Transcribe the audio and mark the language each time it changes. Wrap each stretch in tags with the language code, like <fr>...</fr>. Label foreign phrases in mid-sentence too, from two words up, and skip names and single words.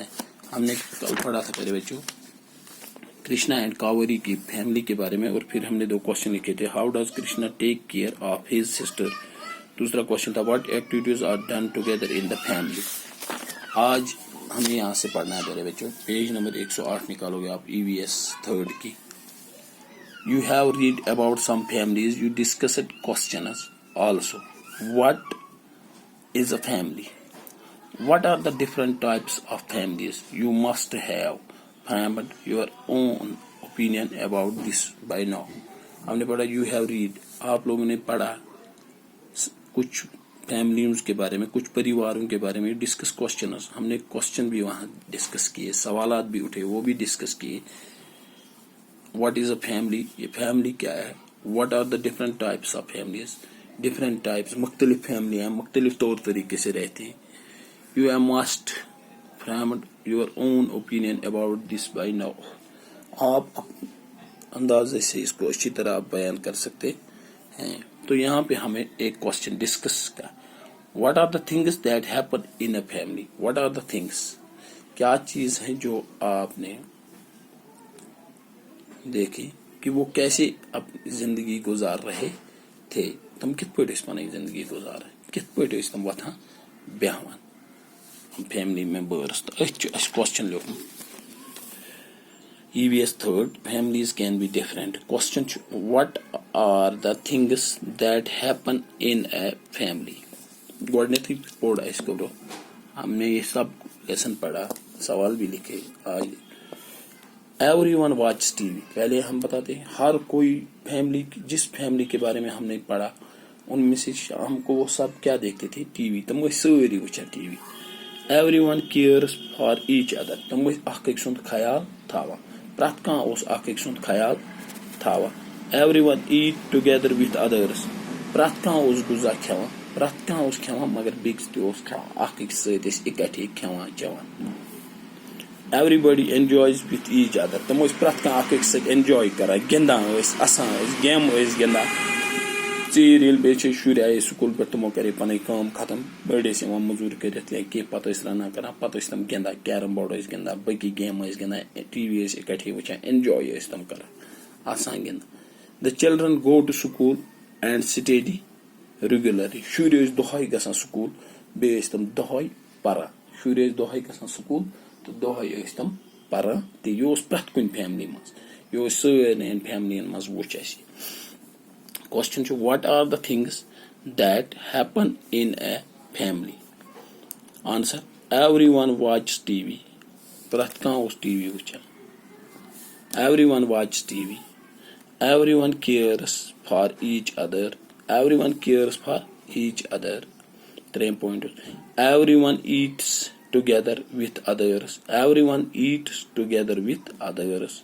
<ur>ہم نے کل پڑھا تھا پیارے بچوں کرشنا اینڈ کاوری کی فیملی کے بارے میں، اور پھر ہم نے 2 کوشچن لکھے تھے.</ur> <en>How does Krishna take care of his sister.</en> <ur>دوسرا کوشچن تھا</ur> <en>What activities are done together in the family.</en> <ur>آج ہمیں یہاں سے پڑھنا ہے پیارے بچوں. پیج نمبر 108 نکالو گے آپ EVS 3 کی.</ur> <en>You have read about some families. You discussed questions also. What is a family? What are the different types of families? You must have formed your own opinion about this by now.</en> <ur>ہم نے پڑھا</ur> <en>you have read.</en> <ur>آپ لوگوں نے پڑھا کچھ فیملیز کے بارے میں، کچھ پریواروں کے بارے میں.</ur> <en>discuss questions,</en> <ur>ہم نے کوشچن بھی وہاں ڈسکس کیے، سوالات بھی اٹھے، وہ بھی ڈسکس کیے.</ur> <en>What is a family,</en> <ur>یہ فیملی کیا ہے.</ur> <en>What are the different types of families. different types,</en> <ur>مختلف فیملی ہیں، مختلف طور طریقے سے رہتے ہیں.</ur> <en>You um must formed your own opinion about this by now.</en> <ur>آپ اندازے سے اس کو اچھی طرح بیان کر سکتے ہیں. تو یہاں پہ ہمیں ایک</ur> <en>question discuss</en> <ur>کا،</ur> <en>What are the things that happen in a family. What are the things,</en> <ur>کیا چیز ہے جو آپ نے دیکھی کہ وہ کیسے اپنی زندگی گزار رہے تھے.</ur> <ks>تم کت پٲٹھۍ ٲسۍ پنٕنۍ زندگی گزاران، کت پٲٹھۍ ٲسۍ تم وۄتھان بیہوان</ks> <en>family members.</en> <ks>تو أتھۍ چھُ اَسہِ کوسچن لیوٗکھمُت</ks> <en>EVS 3 families can be different. Question چھُ what are the things that happen in a family.</en> <ks>گۄڈٕنیتھٕے پوٚر اَسہِ کوٚرُکھ،</ks> <ur>ہم نے یہ سب لیسن پڑھا، سوال بھی لکھے آج.</ur> <en>Every one watch TV.</en> <ur>پہلے ہم بتاتے ہیں ہر کوئی فیملی، جس فیملی کے بارے میں ہم نے پڑھا ان میں سے ہم کو وہ سب کیا دیکھتے تھے، TV.</ur> <ks>تم ٲسۍ سٲری وٕچھان TV.</ks> <en>Every one cares for each other.</en> <ks>تم ٲسۍ اکھ أکۍ سُنٛد خیال تھاوان، پرٛٮ۪تھ کانٛہہ اوس اکھ أکۍ سُنٛد خیال تھاوان.</ks> <en>Every one eat together with others.</en> <ks>پرٛٮ۪تھ کانٛہہ اوس غذا کھٮ۪وان، پرٛٮ۪تھ کانٛہہ اوس کھٮ۪وان مگر بیٚکِس تہِ اوس کھٮ۪وان، اکھ أکِس سۭتۍ ٲسۍ اِکٹھے کھٮ۪وان چٮ۪وان.</ks> <en>Every body enjoys with each other.</en> <ks>تم ٲسۍ پرٛٮ۪تھ کانٛہہ اکھ أکِس سۭتۍ اینجاے کران، گِنٛدان ٲسۍ، اسان ٲسۍ، گیمہٕ ٲسۍ گِنٛدان. ژیٖرۍ ییٚلہِ بیٚیہِ چھِ شُرۍ آیے سکوٗل پٮ۪ٹھ تِمو کرے پنٕنۍ کٲم ختم، بٔڑۍ ٲسۍ یِوان موٚزوٗرۍ کٔرِتھ یا کینٛہہ، پتہٕ ٲسۍ رنان کران، پتہٕ ٲسۍ تِم گِنٛدان، کیرم بورڈ ٲسۍ گِنٛدان، باقٕے گیمہٕ ٲسۍ گِنٛدان، TV ٲسۍ اِکٹھے وٕچھان، اینجاے ٲسۍ تِم کران، آسان گِنٛدان.</ks> <en>The children go to school and study regularly.</en> <ks>شُرۍ ٲسۍ دۄہے گژھان سکوٗل، بیٚیہِ ٲسۍ تِم دۄہے پران. شُرۍ ٲسۍ دۄہے گژھان سکوٗل تہٕ دۄہے ٲسۍ تِم پران تہِ. یہِ اوس پرٛٮ۪تھ کُنہِ فیملی منٛز، یہِ اوس سارنٕے فیملین منٛز وٕچھ اَسہِ.</ks> <en>کوسچن چھُ What are the things that happen in a family. Answer every one watch TV.</en> <ks>پرٛٮ۪تھ کانٛہہ اوس TV وٕچھان.</ks> <en>Every one watch TV. Every one cares for each other. Every one cares for each other. 3 points. Every one eats together with others. Every one eats together with others.</en>